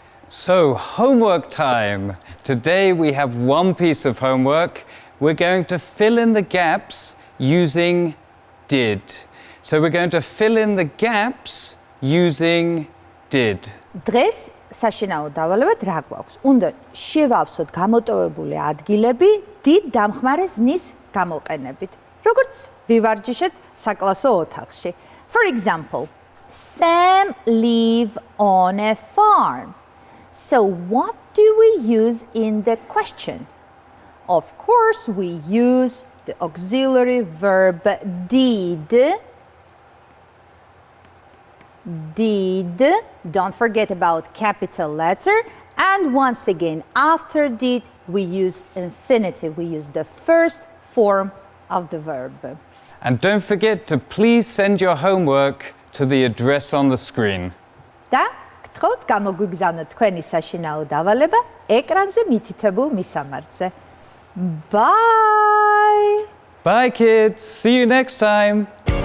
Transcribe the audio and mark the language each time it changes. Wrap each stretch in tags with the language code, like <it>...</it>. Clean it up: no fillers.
<en>So, homework time. Today we have one piece of homework. We're going to fill in the gaps using did. So we're going to fill in the gaps using did.</en> <ka>დღეს საშინაო დავალებად რა გვაქვს? უნდა შევავსოთ გამოტოვებული ადგილები დიდ დამხმარე ზნის გამოყენებით. როგორც ვივარჯიშეთ საკლასო ოთახში.</ka> <en>For example, Sam lives on a farm. So what do we use in the question? of course, we use the auxiliary verb did. Did. Don't forget about capital letter. And once again, after did, we use infinitive. We use the first form of the verb. And don't forget to please send your homework to the address on the screen.</en> <ka>და გთხოვთ გამოგვიგზავნოთ თქვენი საშინაო დავალება ეკრანზე მითითებულ მისამართზე. Bye!</ka> <en>Bye kids, see you next time.</en>